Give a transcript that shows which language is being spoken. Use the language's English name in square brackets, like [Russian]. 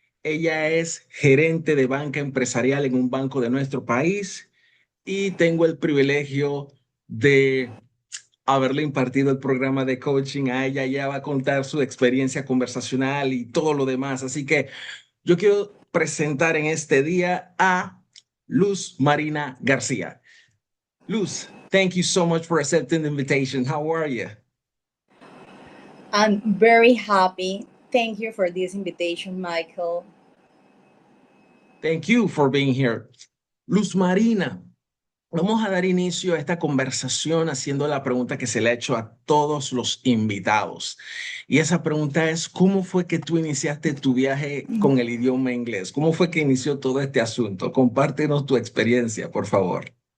[Spanish] Ella es gerente de banca empresarial en un banco de nuestro país y tengo el privilegio de haberle impartido el programa de coaching a ella. Ella va a contar su experiencia conversacional y todo lo demás. Así que yo quiero presentar en este día a Luz Marina García. [English] Luz, thank you so much for accepting the invitation. How are you? I'm very happy. Thank you for this invitation, Michael. Thank you for being here. [Spanish] Luz Marina, vamos a dar inicio a esta conversación haciendo la pregunta que se le ha hecho a todos los invitados. Y esa pregunta es, ¿cómo fue que tú iniciaste tu viaje con el idioma inglés? ¿Cómo fue que inició todo este asunto? Compártenos tu experiencia, por favor.